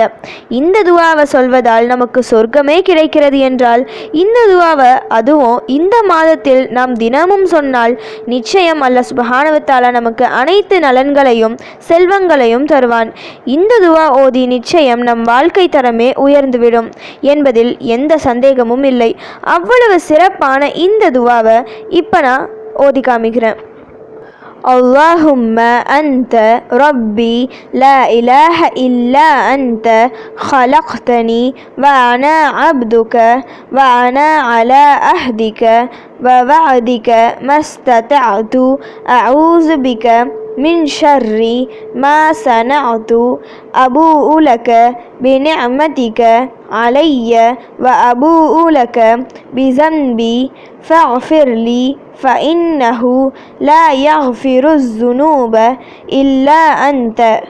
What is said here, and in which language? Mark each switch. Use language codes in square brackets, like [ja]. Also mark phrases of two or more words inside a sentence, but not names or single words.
[ta] இந்த துவாவை சொல்வதால் நமக்கு சொர்க்கமே கிடைக்கிறது என்றால் இந்த துவாவை அதுவும் இந்த மாதத்தில் நாம் தினமும் சொன்னால் நிச்சயம் அல்லாஹ் [ar] سبحانه وتعالى [ta] நமக்கு அனைத்து நலன்களையும் செல்வங்களையும் தருவான். இந்த துவா ஓதி நிச்சயம் நம் வாழ்க்கை தரமே உயர்ந்துவிடும் என்பதில் எந்த சந்தேகமும் இல்லை. அவ்வளவு சிறப்பான இந்த துவாவை இப்போ நான் ஓதி காமிக்கிறேன். [ar] اللهم أنت ربي لا إله إلا أنت خلقتني وأنا عبدك وأنا على عهدك ووعدك ما استطعت أعوذ بك من شر ما صنعت أبوء لك بنعمتك علي وأبوء لك بذنبي فاغفر لي فإنه لا يغفر الذنوب إلا أنت.